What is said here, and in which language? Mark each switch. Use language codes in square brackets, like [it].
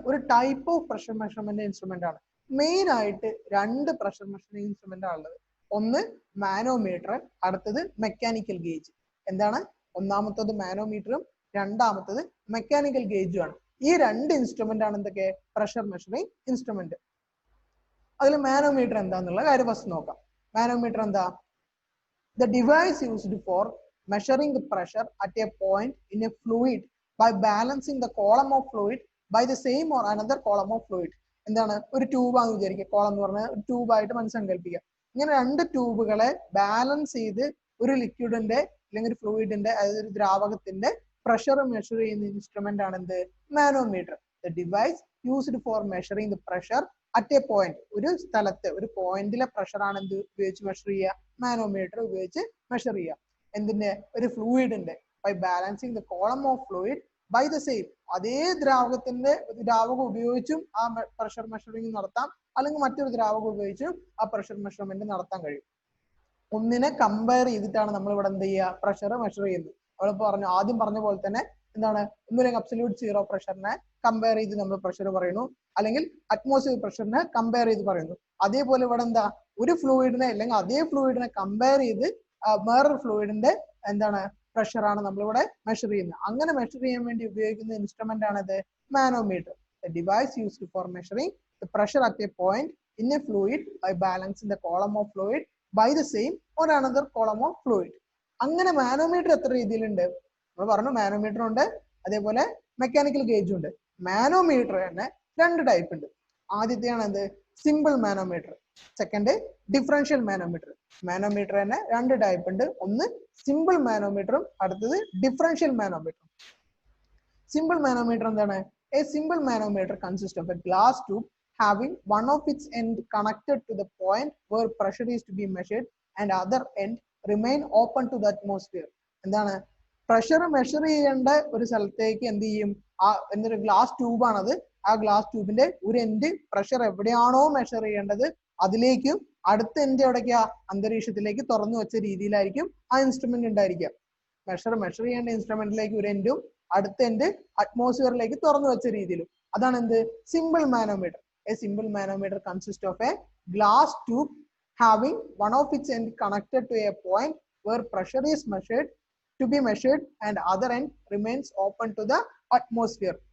[ml] ഒരു type of pressure measurement instrument ആണ്. Main ആയിട്ട് 2 പ്രഷർ മെഷറിംഗ് ഇൻസ്ട്രുമെന്റ് ആണ് ഉള്ളത്. ഒന്ന് മാനോമീറ്റർ, അടുത്തത് മെക്കാനിക്കൽ ഗേജ്. എന്താണ്? ഒന്നാമത്തത് മാനോമീറ്ററും രണ്ടാമത്തത് മെക്കാനിക്കൽ ഗേജും ആണ്. ഈ രണ്ട് ഇൻസ്ട്രുമെന്റ് ആണ് എന്തൊക്കെ പ്രഷർ മെഷറിംഗ് ഇൻസ്ട്രുമെന്റ്. അതിൽ മാനോമീറ്റർ എന്താന്നുള്ള കാര്യം ഫസ്റ്റ് നോക്കാം. മാനോമീറ്റർ എന്താ? [en] The device used for measuring the pressure at a point in a fluid by balancing the column of fluid by the same or another column of fluid. [ml] എന്താണ്? ഒരു tube ആണെന്ന് വിചാരിക്കുക. Column എന്ന് പറഞ്ഞാൽ ഒരു ട്യൂബായിട്ട് മനസ്സങ്കല്പിക്കുക. ഇങ്ങനെ രണ്ട് ട്യൂബുകളെ ബാലൻസ് ചെയ്ത് ഒരു ലിക്വിഡിന്റെ അല്ലെങ്കിൽ ഒരു ഫ്ലൂയിഡിന്റെ അതായത് ഒരു ദ്രാവകത്തിന്റെ പ്രഷർ മെഷർ ചെയ്യുന്ന ഇൻസ്ട്രുമെന്റ് ആണ് എന്ത്? Manometer. [en] The device used for measuring the pressure at a point. [ml] ഒരു സ്ഥലത്ത് ഒരു പോയിന്റിലെ പ്രഷർ ആണ് എന്ത് ഉപയോഗിച്ച് മെഷർ ചെയ്യുക? മാനോമീറ്റർ ഉപയോഗിച്ച് മെഷർ ചെയ്യുക. എന്തിന്റെ? ഒരു ഫ്ലൂയിഡിന്റെ. [en] By balancing the column of fluid by the same. [ml] അതേ ദ്രാവകം ഉപയോഗിച്ചും ആ പ്രഷർ മെഷറിംഗ് നടത്താം, അല്ലെങ്കിൽ മറ്റൊരു ദ്രാവകം ഉപയോഗിച്ചും ആ പ്രഷർ മെഷർമെന്റ് നടത്താൻ കഴിയും. ഒന്നിനെ കമ്പയർ ചെയ്തിട്ടാണ് നമ്മൾ ഇവിടെ എന്ത് ചെയ്യുക? പ്രഷർ മെഷർ ചെയ്യുന്നത്. നമ്മളിപ്പോ ആദ്യം പറഞ്ഞ പോലെ തന്നെ എന്താണ്? ഒന്നുമില്ലെങ്കിൽ അബ്സല്യൂട്ട് സീറോ പ്രഷറിനെ കമ്പയർ ചെയ്ത് നമ്മൾ പ്രഷർ പറയുന്നു, അല്ലെങ്കിൽ അറ്റ്മോസ്ഫിയർ പ്രഷറിനെ കമ്പയർ ചെയ്ത് പറയുന്നു. അതേപോലെ ഇവിടെ എന്താ? ഒരു ഫ്ലൂയിഡിനെ അല്ലെങ്കിൽ അതേ ഫ്ലൂയിഡിനെ കമ്പയർ ചെയ്ത് വേറൊരു ഫ്ലൂയിഡിന്റെ എന്താണ് പ്രഷറാണ് നമ്മളിവിടെ മെഷർ ചെയ്യുന്നത്. അങ്ങനെ മെഷർ ചെയ്യാൻ വേണ്ടി ഉപയോഗിക്കുന്ന ഇൻസ്ട്രുമെന്റ് ആണിത് manometer. [en] The device used for measuring the pressure at a point in a fluid by balancing the column of fluid by the same or another column of fluid. [ml] അങ്ങനെ manometer എത്ര രീതിയിലുണ്ട്? നമ്മൾ പറഞ്ഞു manometer ഉണ്ട്, അതേപോലെ mechanical ഗേജും ഉണ്ട്. Manometer തന്നെ രണ്ട് ടൈപ്പ് ഉണ്ട്. ആദ്യത്തെയാണ് എന്ത്? Simple manometer. Second differential manometer. Manometer തന്നെ രണ്ട് ടൈപ്പ് ഉണ്ട്. ഒന്ന് സിമ്പിൾ മാനോമീറ്ററും അടുത്തത് ഡിഫറൻഷ്യൽ മാനോമീറ്ററും. സിമ്പിൾ മാനോമീറ്റർ എന്താണ്? [en] A simple manometer consists of a glass tube having one of its end connected to the point where pressure is to be measured and other end remain open to the atmosphere. [ml] എന്താണ്? Pressure measure ചെയ്യേണ്ട ഒരു സ്ഥലത്തേക്ക് എന്ത് ചെയ്യും? എന്നൊരു glass tube ആണത്. ആ glass ട്യൂബിന്റെ ഒരു എൻഡ് പ്രഷർ എവിടെയാണോ മെഷർ ചെയ്യേണ്ടത് അതിലേക്കും അടുത്ത എൻഡ് എവിടേക്കാ? അന്തരീക്ഷത്തിലേക്ക് തുറന്നു വെച്ച രീതിയിലായിരിക്കും ആ ഇൻസ്ട്രുമെന്റ് ഉണ്ടായിരിക്കുക. മെഷർ ചെയ്യേണ്ട ഇൻസ്ട്രുമെന്റിലേക്ക് ഒരു എൻഡും അടുത്ത എൻഡ് അറ്റ്മോസ്ഫിയറിലേക്ക് തുറന്നു വെച്ച രീതിയിലും. അതാണ് എന്ത്? Simple manometer. [en] A simple manometer consist of a glass tube having one of its end connected to a point where pressure is to be measured and other end remains open to the atmosphere.